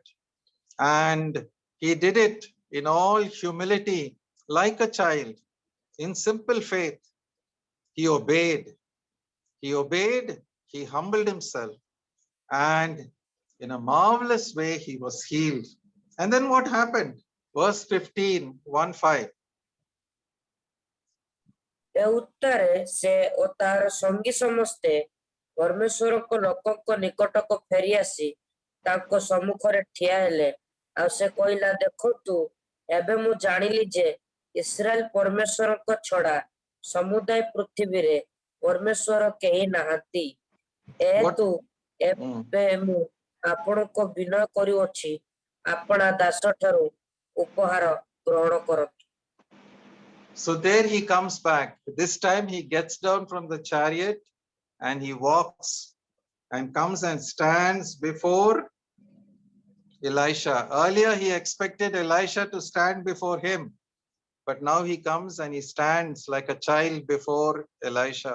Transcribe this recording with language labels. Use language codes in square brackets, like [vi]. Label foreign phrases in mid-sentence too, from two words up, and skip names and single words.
[en] And he did it in all humility, like a child, in simple faith. He obeyed. He obeyed, he humbled himself, and in a marvelous way, he was healed. And then what happened? Verse 15, 1-5. [or] ଏ ଉତ୍ତାରେ ସେ ଓ ତାହାର ସଙ୍ଗୀ ସମସ୍ତେ ପରମେଶ୍ୱରଙ୍କ ଲୋକଙ୍କ ନିକଟକୁ ଫେରି ଆସି ତାଙ୍କ ସମ୍ମୁଖରେ ଠିଆ ହେଲେ। ଆଉ ସେ କହିଲା, ଦେଖନ୍ତୁ, ଏବେ ମୁଁ ଜାଣିଲି ଯେ ଇସ୍ରାଏଲ ପରମେଶ୍ୱରଙ୍କ ଛଡା ସମୁଦାୟ ପୃଥିବୀରେ ପରମେଶ୍ୱର କେହି ନାହାନ୍ତି। ଏହେତୁ ଏବେ ମୁଁ ଆପଣଙ୍କୁ ବିନୟ କରୁଅଛି, ଆପଣା ଦାସ ଠାରୁ ଉପହାର ଗ୍ରହଣ କରନ୍ତୁ। [en] So there he comes back. This time he gets down from the chariot and he walks and comes and stands before Elisha. Earlier he expected Elisha to stand before him, but now he comes and he stands like a child before Elisha.